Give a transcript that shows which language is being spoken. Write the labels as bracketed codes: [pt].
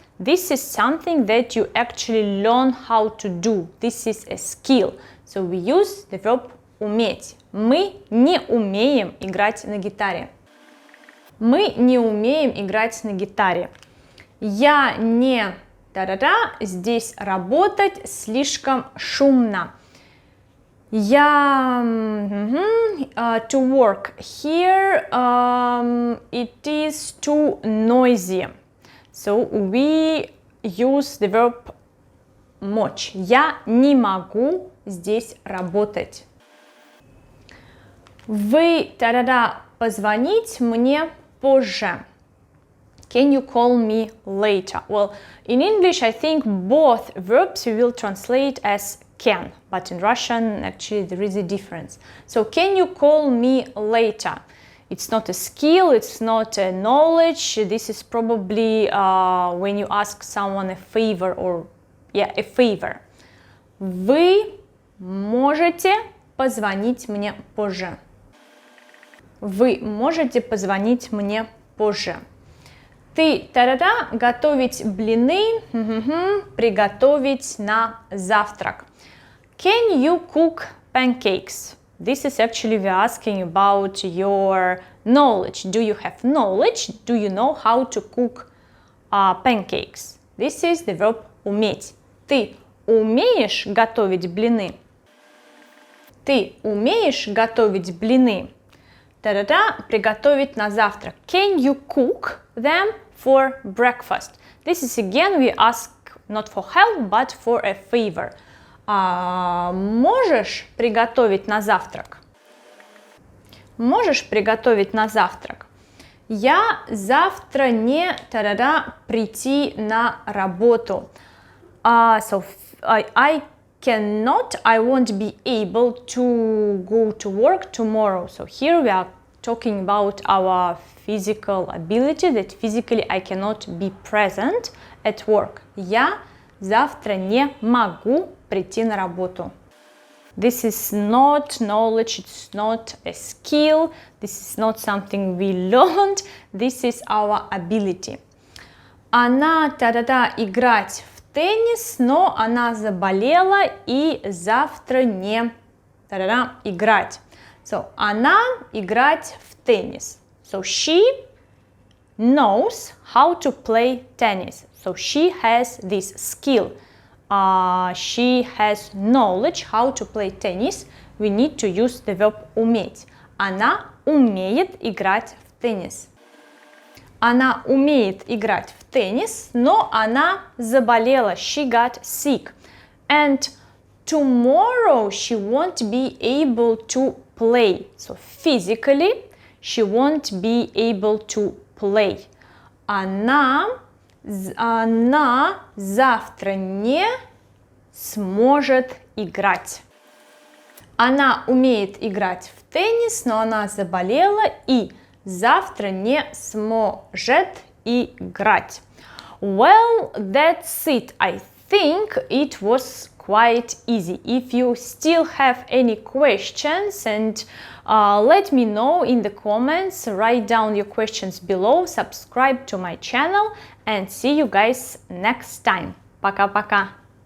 [en] This is something that you actually learn how to do. This is a skill. So we use the verb уметь. [ru] Мы не умеем играть на гитаре. Мы не умеем играть на гитаре. Я не здесь работать слишком шумно. [en] Я to work here it is too noisy. So we use the verb мочь. [ru] Я не могу здесь работать. Вы позвонить мне позже. [en] Can you call me later? Well, in English, I think both verbs we will translate as can, but in Russian, actually, there is a difference. So, can you call me later? It's not a skill, it's not a knowledge. This is probably when you ask someone a favor or, a favor. [ru] Вы можете позвонить мне позже. Вы можете позвонить мне позже. Ты готовить блины, приготовить на завтрак. [en] Can you cook pancakes? This is actually we're asking about your knowledge. Do you have knowledge? Do you know how to cook pancakes? This is the verb уметь. [ru] Ты умеешь готовить блины? Ты умеешь готовить блины? Приготовить на завтрак. [en] Can you cook them for breakfast? This is again we ask not for help, but for a favor. [ru] Можешь приготовить на завтрак? Можешь приготовить на завтрак? Я завтра не прийти на работу. [en] So I cannot, I won't be able to go to work tomorrow. So here we are talking about our physical ability, that physically I cannot be present at work. [ru] Я завтра не могу прийти на работу. [en] This is not knowledge, it's not a skill, this is not something we learned, this is our ability. [ru] Она играть в теннис, но она заболела и завтра не играть. [en] So, [ru] она играть в теннис. [en] So, she knows how to play tennis. So, she has this skill. She has knowledge how to play tennis. We need to use the verb уметь. [ru] Она умеет играть в теннис. Она умеет играть в теннис, но она заболела. [en] She got sick. And tomorrow she won't be able to play. So physically she won't be able to play. [ru] Она завтра не сможет играть. Она умеет играть в теннис, но она заболела и завтра не сможет играть. [en] Well, that's it. I think it was quite easy. If you still have any questions, and let me know in the comments, write down your questions below, subscribe to my channel, and see you guys next time. [ru] Пока-пока!